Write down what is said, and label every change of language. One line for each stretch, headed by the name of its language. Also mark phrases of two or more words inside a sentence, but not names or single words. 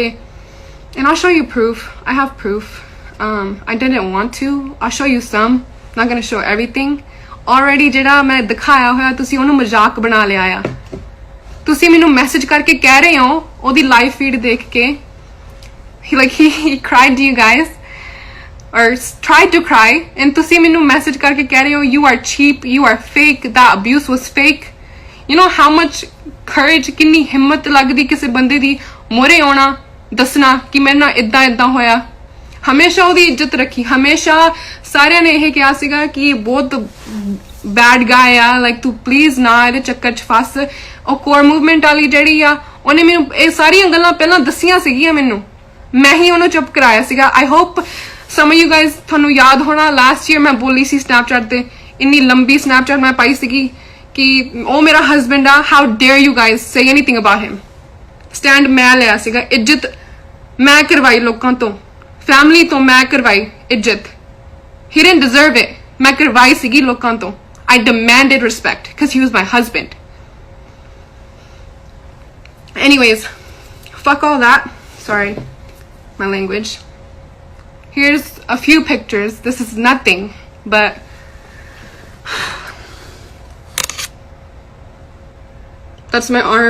English: And I'll show you proof. I have proof. I didn't want to. I'll show you some. I'm not gonna show everything.
Punjabi: Already ਜਿਹੜਾ ਮੈਂ ਦਿਖਾਇਆ ਹੋਇਆ, ਤੁਸੀਂ ਉਹਨੂੰ ਮਜ਼ਾਕ ਬਣਾ ਲਿਆ ਆ। ਤੁਸੀਂ ਮੈਨੂੰ ਮੈਸੇਜ ਕਰਕੇ ਕਹਿ ਰਹੇ ਹੋ ਉਹਦੀ ਲਾਈਵ ਫੀਡ ਦੇਖ ਕੇ,
English: he cried to you guys or tried to cry, and
Punjabi: ਤੁਸੀਂ ਮੈਨੂੰ ਮੈਸੇਜ ਕਰਕੇ ਕਹਿ ਰਹੇ ਹੋ
English: you are cheap, you are fake, that abuse was fake. You know how much courage,
Punjabi: ਕਿੰਨੀ ਹਿੰਮਤ ਲੱਗਦੀ ਕਿਸੇ ਬੰਦੇ ਦੀ ਮੋਰੇ ਆਉਣਾ, ਦੱਸਣਾ ਕਿ ਮੇਰੇ ਨਾਲ ਇਦਾਂ ਇਦਾਂ ਹੋਇਆ। ਹਮੇਸ਼ਾ ਉਹਦੀ ਇੱਜ਼ਤ ਰੱਖੀ, ਹਮੇਸ਼ਾ ਸਾਰਿਆਂ ਨੇ ਇਹ ਕਿਹਾ ਸੀਗਾ ਕਿ ਬਹੁਤ
English: bad guy
Punjabi: ਆ, ਲਾਈਕ ਤੂੰ ਪਲੀਜ਼ ਨਾ ਇਹਦੇ ਚੱਕਰ 'ਚ ਫਸ। ਉਹ ਕੋਰ ਮੂਵਮੈਂਟ ਵਾਲੀ ਜਿਹੜੀ ਆ, ਉਹਨੇ ਮੈਨੂੰ ਇਹ ਸਾਰੀਆਂ ਗੱਲਾਂ ਪਹਿਲਾਂ ਦੱਸੀਆਂ ਸੀਗੀਆਂ ਮੈਨੂੰ, ਮੈਂ ਹੀ ਉਹਨੂੰ ਚੁੱਪ ਕਰਾਇਆ ਸੀਗਾ।
English: I hope some of you guys,
Punjabi: ਤੁਹਾਨੂੰ ਯਾਦ ਹੋਣਾ
English: last year
Punjabi: ਮੈਂ ਬੋਲੀ ਸੀ ਸਨੈਪਚੈਟ ਤੇ, ਇੰਨੀ ਲੰਬੀ ਸਨੈਪਚੈਟ ਮੈਂ ਪਾਈ ਸੀਗੀ ਕਿ ਉਹ ਮੇਰਾ ਹਸਬੈਂਡ ਆ,
English: how dare you guys say anything about him.
Punjabi: ਸਟੈਂਡ ਮੈਂ ਲਿਆ ਸੀਗਾ, ਇੱਜ਼ਤ ਮੈਂ ਕਰਵਾਈ ਲੋਕਾਂ ਤੋਂ, ਫੈਮਿਲੀ ਤੋਂ ਮੈਂ ਕਰਵਾਈ ਇੱਜ਼ਤ।
English: he didn't deserve it.
Punjabi: ਮੈਂ ਕਰਵਾਈ ਸੀਗੀ ਲੋਕਾਂ ਤੋਂ।
English: I demanded respect because he was my husband. Anyways, fuck all that. Sorry, my language. Here's a few pictures. This is nothing, but that's my arm.